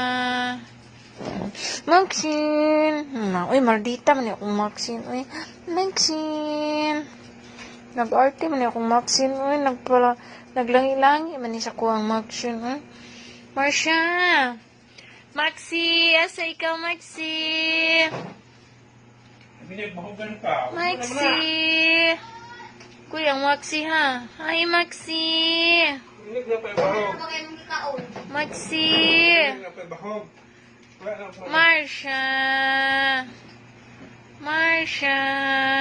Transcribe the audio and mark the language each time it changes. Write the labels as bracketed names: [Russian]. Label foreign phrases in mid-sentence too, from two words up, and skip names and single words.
[Cebuano] Maxine. Uy, maldita man akong Maxine. Uy, Maxine. Nag-arte man akong Maxine. Uy, naglangi-langi man sa kuwang Maxine. Uy. Marsha. Maxi, asa ikaw, Maxi? Maxi. Kuya, Maxi ha. Hi, Maxi. Maxi. Marsha. Marsha.